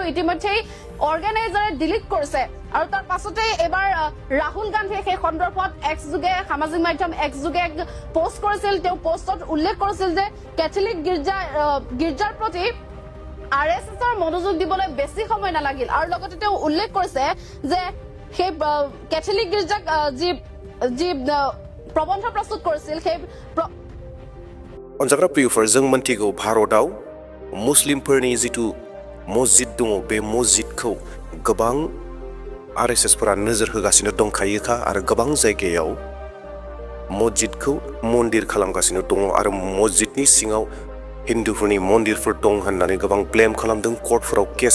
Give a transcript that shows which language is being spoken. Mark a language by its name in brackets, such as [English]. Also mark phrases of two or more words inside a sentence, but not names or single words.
[Assamese] ইতিমধ্যেই অৰ্গেনাইজাৰে ডিলিট কৰিছে আৰু তাৰ পাছতে এবাৰ ৰাহুল গান্ধীয়ে সেই সন্দৰ্ভত এক্স যোগে সামাজিক মাধ্যম এক্স যোগে এক পোষ্ট কৰিছিল তেওঁ পোষ্টত উল্লেখ কৰিছিল যে কেথলিক গীৰ্জাৰ প্ৰতি RSSৰ মনোযোগ দিবলৈ বেছি সময় নালাগিল আৰু লগতে তেওঁ উল্লেখ কৰিছে যে সেই কেথলিক গীৰ্জাক যি প্ৰবন্ধ প্ৰস্তুত কৰিছিল সেই [Bodo] अनजाग्रा प्रियफोर जों मोनथिगौ भारताव मुस्लिमफोरनि जिथु मस्जिद दङ बे मस्जिदखौ गोबां RSSफोरा नोजोर होगासिनो दंखायोखा आरो गोबां जायगायाव मस्जिदखौ मन्दिर खालामगासिनो दङ आरो मस्जिदनि सिङाव हिन्दुफोरनि मन्दिरफोर दं होननानै गोबां ब्लेम खालामदों कर्टफोराव केस